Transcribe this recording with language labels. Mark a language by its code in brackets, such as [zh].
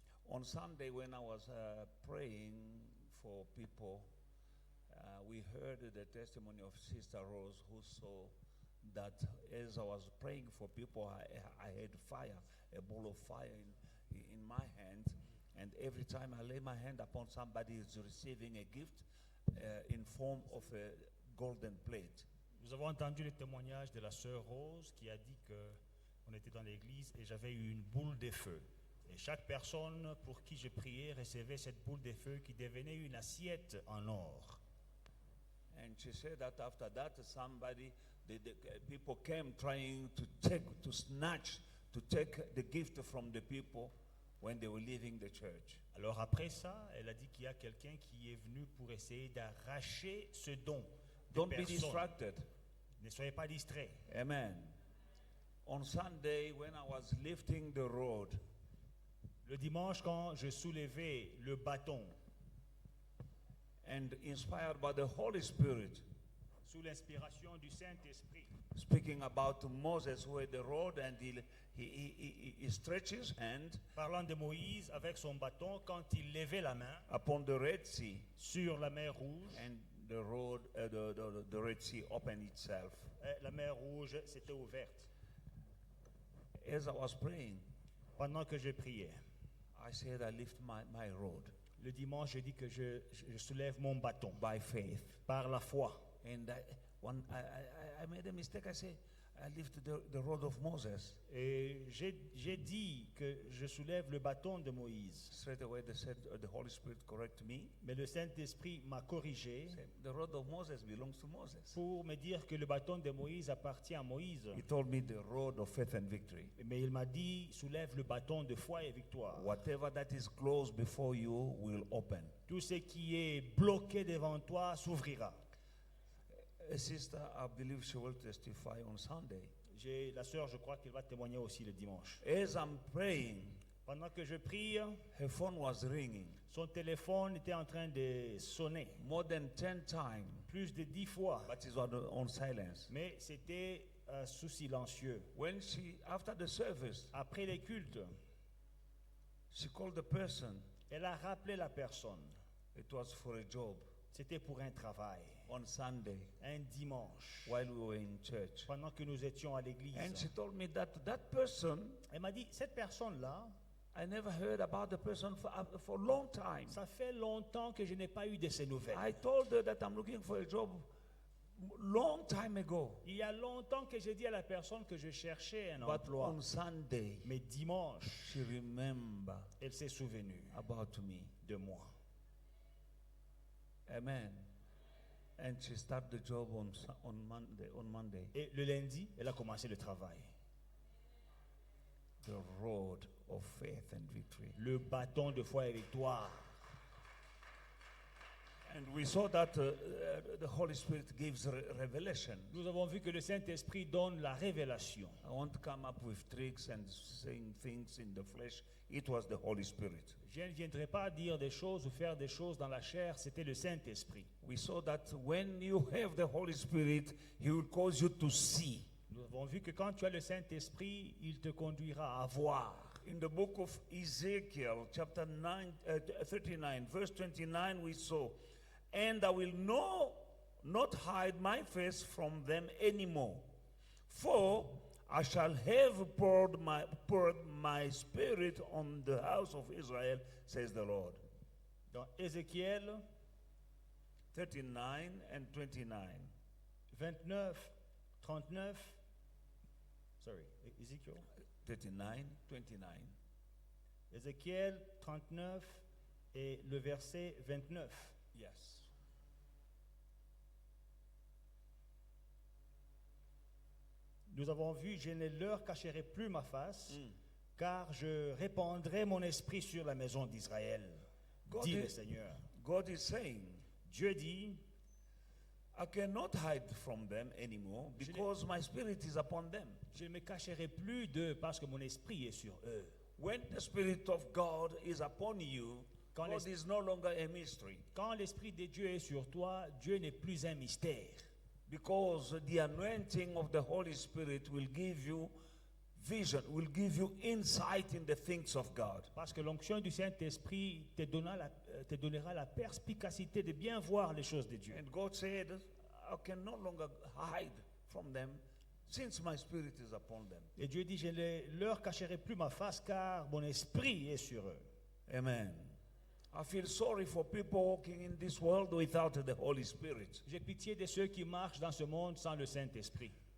[en] On Sunday, when I was praying for people, we heard the testimony of Sister Rose, who saw that as I was praying for people, I had fire, a ball of fire in my hand, and every time I lay my hand upon somebody, is receiving a gift in form of a golden plate. [fr] Nous avons entendu le témoignage de la sœur Rose qui a dit que on était dans l'église et j'avais eu une boule de feu. Et chaque personne pour qui je priais recevait cette boule de feu qui devenait une assiette en or. [en] And she said that after that, the people came trying to snatch, to take the gift from the people when they were leaving the church. [fr] Alors après ça, elle a dit qu'il y a quelqu'un qui est venu pour essayer d'arracher ce don. [en] Don't be distracted. [fr] Ne soyez pas distraits. [en] Amen. On Sunday, when I was lifting the rod, [fr] Le dimanche, quand je soulevais le bâton, [en] and inspired by the Holy Spirit, [fr] sous l'inspiration du Saint-Esprit, [en] speaking about Moses who had the rod and he stretched his hand [fr] parlant de Moïse avec son bâton quand il levait la main [en] upon the Red Sea, [fr] sur la mer Rouge, [en] and the road, the Red Sea opened itself. [fr] la mer Rouge s'était ouverte. [en] As I was praying, [fr] Pendant que je priais, [en] I said I lift my rod [fr] le dimanche, je dis que je soulève mon bâton [en] by faith. [fr] par la foi. [en] And I made a mistake. I said I lift the rod of Moses. [fr] Et j'ai dit que je soulève le bâton de Moïse. [en] Straight away the Holy Spirit corrected me. [fr] Mais le Saint-Esprit m'a corrigé [en] The rod of Moses belongs to Moses. [fr] pour me dire que le bâton de Moïse appartient à Moïse. [en] He told me the rod of faith and victory. [fr] Mais il m'a dit, soulève le bâton de foi et victoire. [en] Whatever that is closed before you will open. [fr] Tout ce qui est bloqué devant toi s'ouvrira. [en] A sister, I believe she will testify on Sunday. [fr] La sœur, je crois qu'elle va témoigner aussi le dimanche. [en] As I'm praying, [fr] Pendant que je prie, [en] her phone was ringing [fr] son téléphone était en train de sonner [en] more than 10 times, [fr] plus de 10 fois. [en] but it was on silence. [fr] Mais c'était sous silencieux. [en] When after the service, [fr] Après les cultes, [en] she called the person. [fr] elle a rappelé la personne. [en] It was for a job [fr] C'était pour un travail. [en] on Sunday [fr] Un dimanche, [en] while we were in church. [fr] pendant que nous étions à l'église. [en] And she told me that person, [fr] Elle m'a dit, cette personne-là, [en] I never heard about the person for a long time. [fr] ça fait longtemps que je n'ai pas eu de ses nouvelles. [en] I told her that I'm looking for a job long time ago. [fr] Il y a longtemps que j'ai dit à la personne que je cherchais un [en] But [fr] emploi. [en] on Sunday, [fr] Mais dimanche, [en] she remembered [fr] elle s'est souvenue [en] about me. [fr] de moi. [en] Amen. And she started the job on Monday. [fr] Et le lundi, elle a commencé le travail. [en] The road of faith and victory. [fr] Le bâton de foi et victoire. [en] And we saw that the Holy Spirit gives revelation. [fr] Nous avons vu que le Saint-Esprit donne la révélation. [en] I want to come up with tricks and saying things in the flesh. It was the Holy Spirit. [fr] Je ne viendrai pas dire des choses ou faire des choses dans la chair, c'était le Saint-Esprit. [en] We saw that when you have the Holy Spirit, He will cause you to see. [fr] Nous avons vu que quand tu as le Saint-Esprit, il te conduira à voir. [en] In the book of Ezekiel, chapter 39, verse 29, we saw, and I will not hide my face from them anymore, for I shall have poured my spirit on the house of Israel, says the Lord. [fr] Dans Ézéchiel [en] 39 and 29. 29, 39. Sorry, Ezekiel. 39, 29. [fr] Ézéchiel 39 et le verset 29. [en] Yes. [fr] Nous avons vu, je ne leur cacherai plus ma face, Mm. car je répandrai mon esprit sur la maison d'Israël, [en] God [fr] dit [en] is- [fr] le Seigneur. [en] God is saying, [fr] Dieu dit, [en] I cannot hide from them anymore because my spirit is upon them. [fr] je ne me cacherai plus d'eux parce que mon esprit est sur eux. [en] When the Spirit of God is upon you, [fr] Quand [en] God is no longer a mystery [fr] Quand l'Esprit de Dieu est sur toi, Dieu n'est plus un mystère. [en] because the anointing of the Holy Spirit will give you vision, will give you insight in the things of God. [fr] Parce que l'onction du Saint-Esprit te donnera la perspicacité de bien voir les choses de Dieu. [en] And God said, I can no longer hide from them since my spirit is upon them. [fr] Et Dieu dit, je ne leur cacherai plus ma face car mon esprit est sur eux. [en] Amen. I feel sorry for people walking in this world without the Holy Spirit. [fr] J'ai pitié de ceux qui marchent dans ce monde sans le Saint-Esprit.